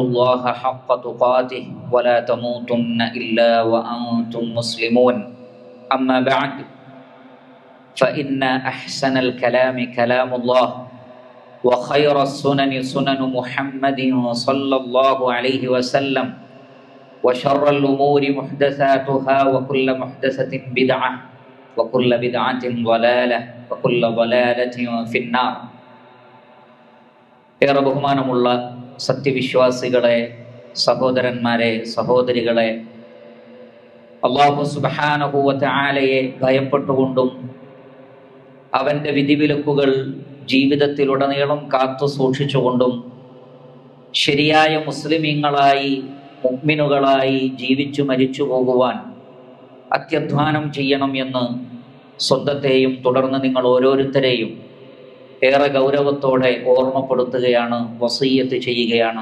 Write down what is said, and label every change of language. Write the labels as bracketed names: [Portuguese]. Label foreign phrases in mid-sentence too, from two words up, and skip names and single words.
[Arabic] الله حق تقاته ولا تموتن إلا وأنتم مسلمون أما بعد فإن أحسن الكلام كلام الله وخير السنن سنن محمد صلى الله عليه وسلم وشر الأمور محدثاتها وكل محدثة بدعة وكل بدعة ضلالة وكل ضلالة في النار. [Malayalam] ഏറെ ബഹുമാനമുള്ള സത്യവിശ്വാസികളെ, സഹോദരന്മാരെ, സഹോദരികളെ, [Arabic] الله سبحانه و [Malayalam] തആലയെ ഭയപ്പെട്ടുകൊണ്ടും അവൻ്റെ വിധിവിലക്കുകൾ ജീവിതത്തിലുടനീളം കാത്തു സൂക്ഷിച്ചുകൊണ്ടും ശരിയായ മുസ്ലിമീങ്ങളായി, മുഅ്മിനുകളായി ജീവിച്ചു മരിച്ചു പോകുവാൻ അത്യധ്വാനം ചെയ്യണം എന്ന് സ്വന്തത്തെയും തുടർന്ന് നിങ്ങൾ ഓരോരുത്തരെയും ഏറെ ഗൗരവത്തോടെ ഓർമ്മപ്പെടുത്തുകയാണ്, വസിയ്യത്ത് ചെയ്യുകയാണ്.